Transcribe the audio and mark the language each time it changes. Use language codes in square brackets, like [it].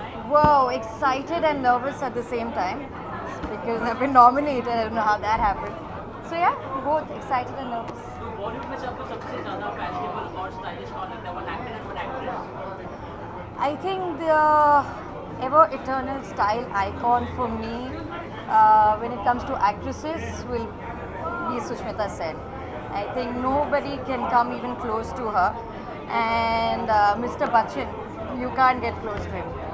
[en] Wow, excited and nervous at the same time because I've been nominated. I don't know how that happened. So yeah, both excited and nervous. [hi] तो बॉलीवुड में से आपको सबसे ज़्यादा fashionable और stylish कौन लगता है, [en] One actor and one actress? I think the ever eternal style icon for me when it comes to actresses will be Sushmita Sen. I think nobody can come even close to her. And Mr. Bachchan, you can't get close to him.